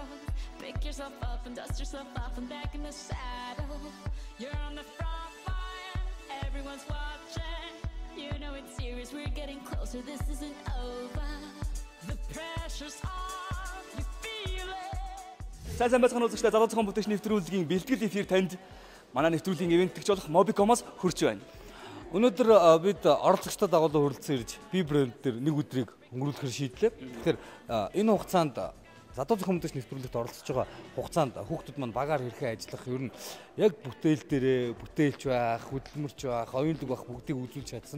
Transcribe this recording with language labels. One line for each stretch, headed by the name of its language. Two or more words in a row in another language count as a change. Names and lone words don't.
English: Pick yourself up and dust yourself off and back in the saddle. You're on the front line, everyone's watching. You know it's serious, we're getting closer, this isn't over. The pressure's on, you feel it.
Mongolian: Сайн байцгаана үзэгчдээ залуу зохион бүтээгч нэвтрүүлгийн бэлтгэл эфир танд манай нэвтрүүлгийн ивэнтгч болох Mobicom-оос хүрч байна. Өнөөдөр бид оролцогчдод дагуулan хүрэлцэн ирж би брэнд дээр нэг өдрийг өнгөрүүлэхээр шийдлээ. Тэгэхээр энэ хугацаанд залуу зохион бүтээгч нэвтрүүлэгт оролцож байгаа хугацаанд хүүхдүүд маань багаар хэрхэн ажиллах, ер нь яг бүтээл дээрээ бүтээлч байх, хөдөлмөрч байх, оюунлаг байх бүгдийг үзүүлж чадсан.